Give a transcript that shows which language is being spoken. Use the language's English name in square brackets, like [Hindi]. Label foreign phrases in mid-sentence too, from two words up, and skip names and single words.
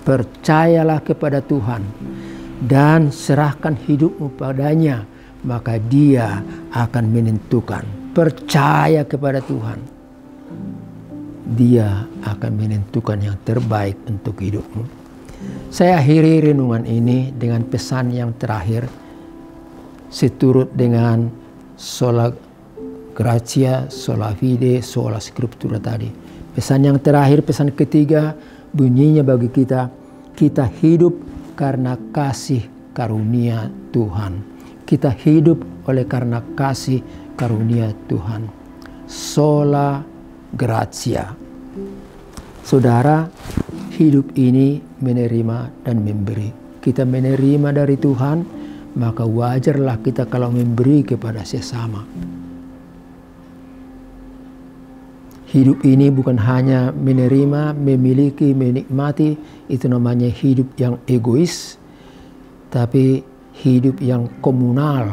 [Indonesian] Percayalah kepada Tuhan dan serahkan hidupmu padanya, maka Dia akan menentukan. Percaya kepada Tuhan, Dia akan menentukan yang terbaik untuk hidupmu. Saya akhiri renungan ini dengan pesan yang terakhir, seturut dengan [Latin] sola gratia, sola fide, sola scriptura [Indonesian] tadi. Pesan yang terakhir, pesan ketiga, bunyinya bagi kita, kita hidup karena kasih karunia Tuhan. Kita hidup oleh karena kasih karunia Tuhan. [Latin] Sola gratia. [Indonesian] Saudara, hidup ini menerima dan memberi. Kita menerima dari Tuhan, maka wajarlah kita kalau memberi kepada sesama. Hidup ini bukan hanya menerima, memiliki, menikmati, itu namanya hidup yang egois, tapi hidup yang komunal.